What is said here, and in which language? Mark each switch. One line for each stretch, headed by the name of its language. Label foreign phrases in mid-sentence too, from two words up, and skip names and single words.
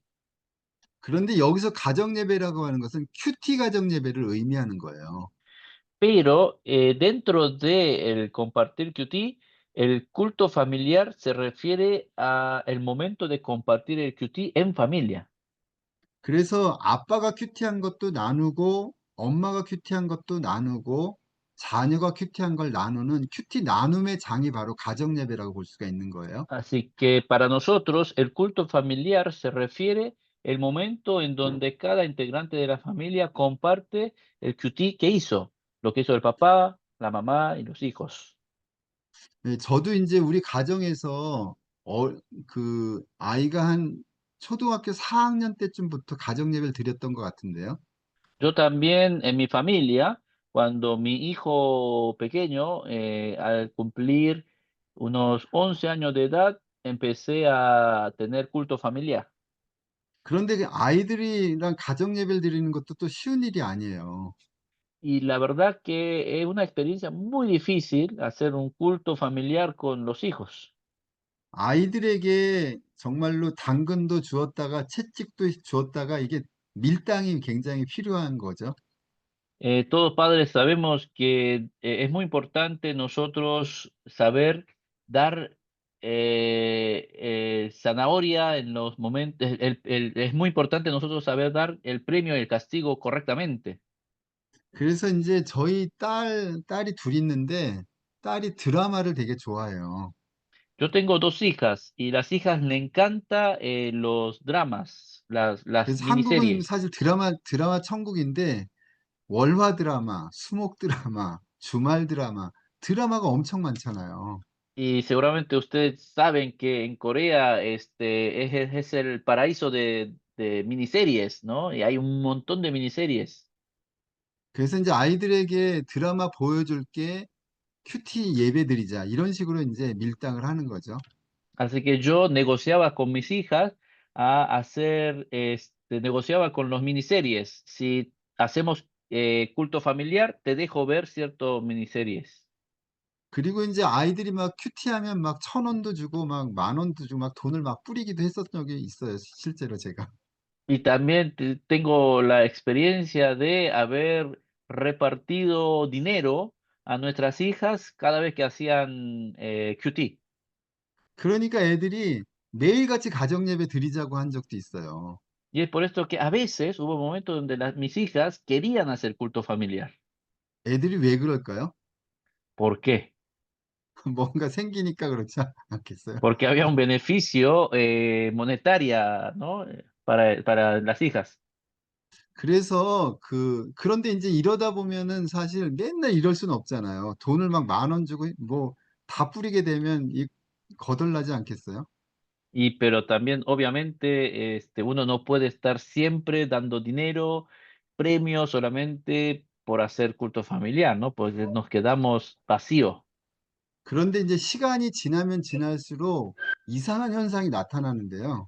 Korean: 그런데 여기서 가정 예배라고 하는 것은 큐티 가정 예배를 의미하는 거예요.
Spanish: Pero dentro de el compartir QT, el culto familiar se refiere a el momento de compartir el QT en familia.
Korean: 그래서 아빠가 큐티한 것도 나누고 엄마가 큐티한 것도 나누고 자녀가 큐티한 걸 나누는 큐티 나눔의 장이 바로 가정 예배라고 볼 수가 있는 거예요.
Spanish: Así que para nosotros el culto familiar se refiere el momento en donde cada integrante de la familia comparte el QT que hizo, lo que hizo el papá, la mamá y los hijos.
Korean: 네, 저도 이제 우리 가정에서 어, 그 아이가 한 초등학교 4학년 때쯤부터 가정 예배를 드렸던 것 같은데요.
Spanish: Yo también en mi familia, cuando mi hijo pequeño, al cumplir unos 11 años de edad, empecé a tener culto familiar.
Korean: 그런데 그 아이들이랑 가정 예배를 드리는 것도 또 쉬운 일이 아니에요.
Spanish: Y la verdad que es una experiencia muy difícil hacer un culto familiar con los hijos.
Korean: 아이들에게 정말로 당근도 주었다가 채찍도 주었다가 이게 밀당이 굉장히 필요한 거죠.
Spanish: Todos padres sabemos que es muy importante nosotros saber dar zanahoria en los momentos. Es muy importante nosotros saber dar el premio y el castigo correctamente.
Korean: 그래서 이제 저희 딸이 둘 있는데 딸이 드라마를 되게 좋아해요.
Spanish: Yo tengo dos hijas y las hijas le encanta los dramas, las
Korean: 그래서 한국은
Spanish: miniseries.
Korean: 사실 드라마 천국인데 월화 드라마, 수목 드라마, 주말 드라마, 드라마가 엄청 많잖아요.
Spanish: Y seguramente ustedes saben que en Corea es el paraíso de miniseries, ¿no? Y hay un montón de miniseries.
Korean: 그래서 이제 아이들에게 드라마 보여줄 게 큐티 예배드리자 이런 식으로 이제 밀당을 하는 거죠.
Spanish: Así que yo negociaba con mis hijas negociaba con los miniseries. Si hacemos culto familiar, te dejo ver cierto miniseries.
Korean: 그리고 이제 아이들이 막 큐티하면 막 1,000원도 주고 막 10,000원도 주고 막 돈을 막 뿌리기도 했었던 적이 있어요. 실제로 제가.
Spanish: Y también tengo la experiencia de haber repartido dinero a nuestras hijas cada vez que hacían QT.
Korean: 그러니까 애들이 매일같이 가정예배 드리자고 한 적도 있어요.
Spanish: Y es por esto que a veces hubo momentos donde mis hijas querían hacer culto familiar.
Korean: 애들이 왜 그럴까요?
Spanish: ¿Por qué?
Korean: 뭔가 생기니까 그렇지 않겠어요?
Spanish: Porque había un beneficio monetaria, ¿no? Para las hijas.
Korean: 그래서 그런데 이제 이러다 보면은 사실 맨날 이럴 수는 없잖아요. 돈을 막 10,000원 주고 뭐 다 뿌리게 되면 거덜나지 않겠어요?
Spanish: Pero también, obviamente, uno no puede estar siempre dando dinero, premios solamente por hacer culto familiar, ¿no? Porque nos quedamos vacíos.
Korean: 그런데 이제 시간이 지나면 지날수록 이상한 현상이 나타나는데요.